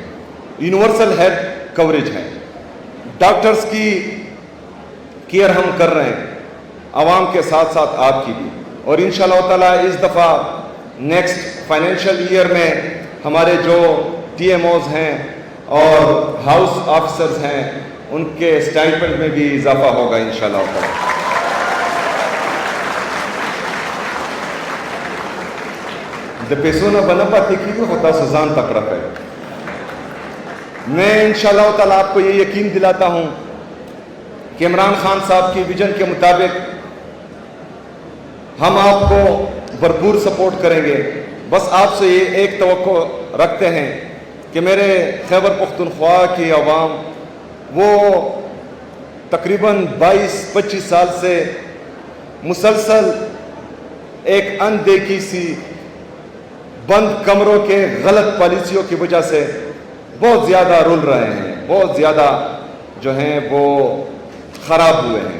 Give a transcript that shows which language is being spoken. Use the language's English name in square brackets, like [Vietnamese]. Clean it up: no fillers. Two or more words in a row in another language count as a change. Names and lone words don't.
[English] universal health coverage [Urdu] ہے، ڈاکٹرز کی کیئر ہم کر رہے ہیں، عوام کے ساتھ ساتھ آپ کی بھی، اور [Arabic] انشاءاللہ تعالیٰ [Urdu] اس دفعہ [English] next financial year [Urdu] میں ہمارے جو ٹی ایم اوز ہیں اور [English] house officers [Urdu] ہیں ان کے اسٹائپنڈ میں بھی اضافہ ہوگا [Arabic] انشاءاللہ تعالیٰ۔ [Pashto] د پیسو نه بنه پاتې کېږي خو تاسو ځان تکړه کړئ۔ [Urdu] میں [Arabic] انشاءاللہ تعالیٰ [Urdu] آپ کو یہ یقین دلاتا ہوں کہ عمران خان صاحب کی ویژن کے مطابق ہم آپ کو بھرپور سپورٹ کریں گے۔ بس آپ سے یہ ایک توقع رکھتے ہیں کہ میرے خیبر پختونخوا کی عوام وہ تقریباً 22-25 سال سے مسلسل ایک اندیکھی سی بند کمروں کے غلط پالیسیوں کی وجہ سے بہت زیادہ رول رہے ہیں، بہت زیادہ جو ہیں وہ خراب ہوئے ہیں۔